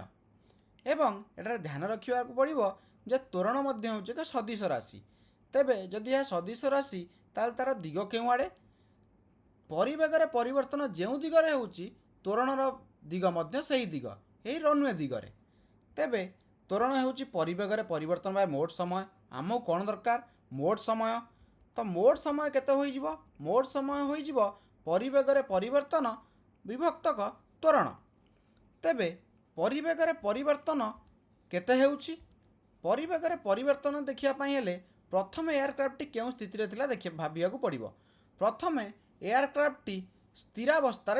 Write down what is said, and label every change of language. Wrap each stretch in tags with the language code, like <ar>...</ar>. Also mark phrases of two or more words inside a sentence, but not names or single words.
<or>ଏବଂ ଏଠାରେ ଧ୍ୟାନ ରଖିବାକୁ ପଡ଼ିବ ଯେ ତ୍ୱରଣ ମଧ୍ୟ ହେଉଛି ଏକ ସଦିଶ ରାଶି। ତେବେ ଯଦି ଏହା ସଦିଶ ରାଶି ତାହେଲେ ତା'ର ଦିଗ କେଉଁ ଆଡ଼େ? ପରିବେଗରେ ପରିବର୍ତ୍ତନ ଯେଉଁ ଦିଗରେ ହେଉଛି ତ୍ୱରଣର ଦିଗ ମଧ୍ୟ ସେହି ଦିଗ, ଏହି ରନୱେ ଦିଗରେ। ତେବେ ତ୍ୱରଣ ହେଉଛି ପରିବେଗର ପରିବର୍ତ୍ତନ ବା ମୋଟ ସମୟ आमକୁ କ'ଣ ଦରକାର ମୋଟ ସମୟ ତ ମୋଟ ସମୟ କେତେ ହୋଇଯିବ ମୋଟ ସମୟ ହୋଇଯିବ ପରିବେଗରେ ପରିବର୍ତ୍ତନ ବିଭକ୍ତକ ତ୍ୱରଣ ତେବେ ପରିବେଗରେ ପରିବର୍ତ୍ତନ କେତେ ହେଉଛି ପରିବେଗରେ ପରିବର୍ତ୍ତନ ଦେଖିବା ପାଇଁ ହେଲେ ପ୍ରଥମେ ଏୟାରକ୍ରାଫ୍ଟଟି କେଉଁ ସ୍ଥିତିରେ ଥିଲା ଭାବିବାକୁ ପଡ଼ିବ ପ୍ରଥମେ ଏୟାରକ୍ରାଫ୍ଟଟି ସ୍ଥିରାବସ୍ଥାରେ</or>